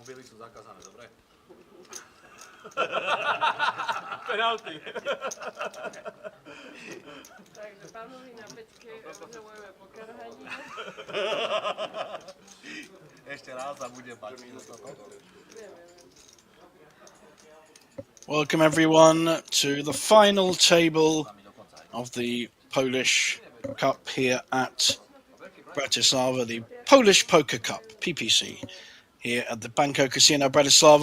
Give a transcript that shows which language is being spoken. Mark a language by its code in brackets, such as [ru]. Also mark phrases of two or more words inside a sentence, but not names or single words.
[sk] Penalty. Takže pánovi na peťke udelujeme poker hadík. Ešte raz a bude mať. [en] Welcome everyone to the final table of the Polish Cup here at Bratislava, the Polish Poker Cup, PPC, here at the Banco Casino Bratislava.